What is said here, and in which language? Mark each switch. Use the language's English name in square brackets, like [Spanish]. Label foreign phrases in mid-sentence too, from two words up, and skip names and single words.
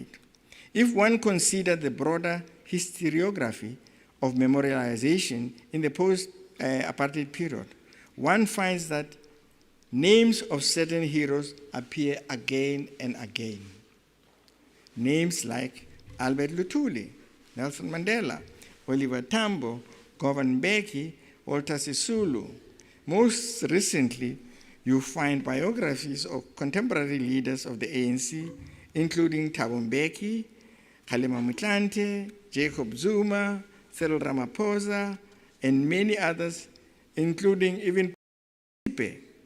[English] If one considered the broader historiography of memorialization in the post-apartheid period, one finds that names of certain heroes appear again and again. Names like Albert Luthuli, Nelson Mandela, Oliver Tambo, Govan Mbeki, Walter Sisulu. Most recently, you find biographies of contemporary leaders of the ANC, including Thabo Mbeki, Kgalema Motlanthe, Jacob Zuma, Cyril Ramaphosa, and many others, including even Pipe.